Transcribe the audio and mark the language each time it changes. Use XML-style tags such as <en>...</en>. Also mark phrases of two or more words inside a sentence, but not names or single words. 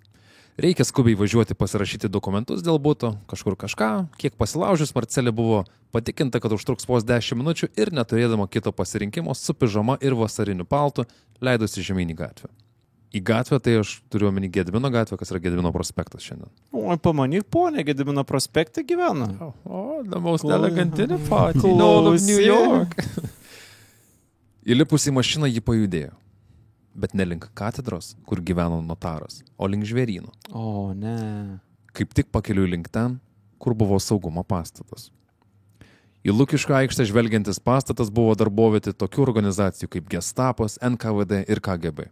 <lt>Reikia skubiai važiuoti pasirašyti dokumentus dėl buto, kažkur kažką, kiek pasilaužius Marcelė buvo patikinta, kad užtruks vos 10 minučių ir neturėdama kito pasirinkimo su pižama ir vasariniu paltu leidosi žemyn į gatvę. Į gatvę tai aš turiu omeny Gedimino gatvę, kas yra Gedimino prospektas šiandien. O, pamanyk, ponė, Gedimino prospekte gyvena.</lt> <en>The most elegantine party in all of New York.</en> <lt>Įlipus į mašiną jį pajudėjo. Bet ne link katedros, kur gyveno notaras, o link žvėryno. O, ne. Kaip tik pakeliui link ten, kur buvo saugumo pastatas. Į Lukiškių aikštę žvelgiantis pastatas buvo darbovietė tokių organizacijų kaip Gestapas, NKVD ir KGB.</lt>